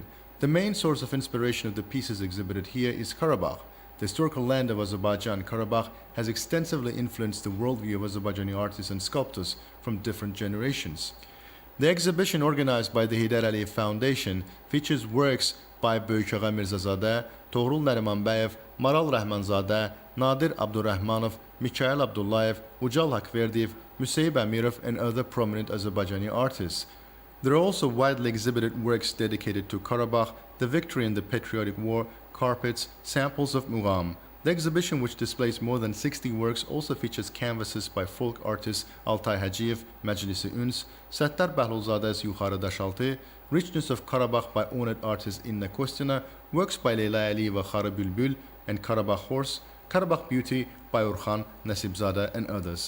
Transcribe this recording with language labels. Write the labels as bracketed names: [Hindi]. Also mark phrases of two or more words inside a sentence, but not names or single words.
[English] The main source of inspiration of the pieces exhibited here is Qarabağ. The historical land of Azerbaijan, Qarabağ, has extensively influenced the worldview of Azerbaijani artists and sculptors from different generations. The exhibition, organized by the Heydər Əliyev Foundation, features works by Böyük Mirzazadə, Toğrul Nərimanbəyev, Maral Rəhmanzadə, Nadir Abdurrahmanov, Mikhail Abdullayev, Ucal Haqverdiyev, Müseyib Əmirov, and other prominent Azerbaijani artists. There are also widely exhibited works dedicated to Qarabağ, the victory in the Patriotic War, carpets, samples of muğam. The exhibition, which displays more than 60 works, also features canvases by folk artists Altay Hacıyev, Məclisi Üns, Səttar Bəhlulzadə's Yuxarı Daşaltı, Richness of Qarabağ by honored artist Inna Kostina, works by Leyla Əliyeva Xarı Bülbül and Qarabağ Horse, Qarabağ Beauty by Orxan Nasibzada and others.